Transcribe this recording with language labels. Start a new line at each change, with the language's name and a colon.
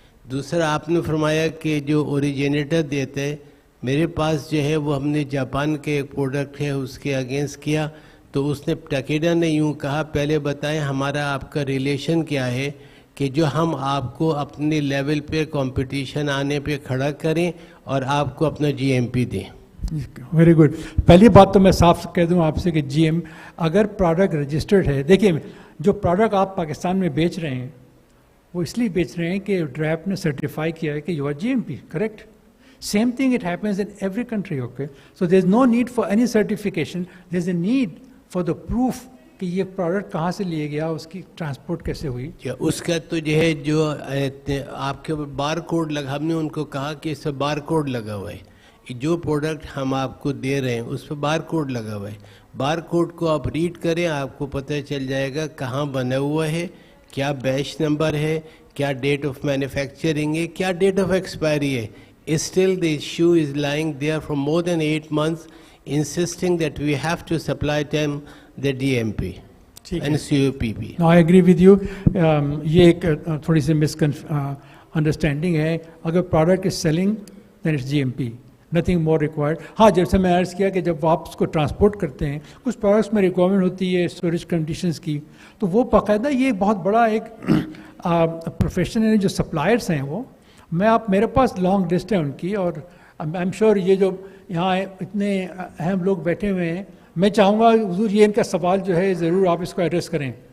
Urdu: دوسرا آپ نے فرمایا کہ جو اوریجنیٹر دیتے, میرے پاس جو ہے وہ ہم نے جاپان کے ایک پروڈکٹ ہے اس کے اگینسٹ کیا, تو اس نے ٹکیڈا نے یوں کہا پہلے بتائیں ہمارا آپ کا ریلیشن کیا ہے کہ جو ہم آپ کو اپنے لیول پہ کمپٹیشن آنے پہ کھڑا کریں اور آپ کو اپنا جی ایم پی دیں.
English: Very good.
Urdu: پہلی بات تو میں صاف کہہ دوں آپ سے کہ جی ایم اگر پروڈکٹ رجسٹرڈ ہے, دیکھیے جو پروڈکٹ آپ پاکستان میں بیچ رہے ہیں وہ اس لیے بیچ رہے ہیں کہ ڈریپ نے سرٹیفائی کیا ہے کہ
English: U R G M P, correct. Same thing it happens in every country, okay? So there's no need for any certification. There's a need for the proof
Urdu: کہ یہ پروڈکٹ کہاں سے لیا گیا, اس کی ٹرانسپورٹ کیسے ہوئی. اس کا تو جو ہے جو آپ کے بار کوڈ لگا, ہم نے ان کو کہا کہ اس پہ بار کوڈ لگا ہوا ہے, جو پروڈکٹ ہم آپ کو دے رہے ہیں اس پہ بار کوڈ لگا ہوا ہے. بار کوڈ کو آپ ریڈ کریں, آپ کو پتہ چل جائے گا کہاں بنا ہوا ہے, کیا بیچ نمبر ہے, کیا ڈیٹ آف مینوفیکچرنگ ہے, کیا ڈیٹ آف ایکسپائری ہے.
English: Still the issue is lying there for more than 8 months, insisting that we have to supply them the DMP and COPP. No, I agree with you.
Urdu: یہ ایک تھوڑی سی understanding ہے. اگر
English: product is selling, then it's GMP. Nothing more required.
Urdu: ہاں, جیسے میں عرض کیا کہ جب آپ اس کو ٹرانسپورٹ کرتے ہیں کچھ پروڈکٹس میں ریکوائرمنٹ ہوتی ہے اسٹوریج کنڈیشنز کی, تو وہ باقاعدہ یہ بہت بڑا ایک پروفیشن ہے. جو سپلائرس ہیں وہ میرے پاس لانگ لسٹ ہے ان کی, اور آئی ایم شیور یہ جو یہاں اتنے اہم لوگ بیٹھے ہوئے ہیں, میں چاہوں گا حضور یہ ان کا سوال جو ہے ضرور آپ اس کو ایڈریس کریں.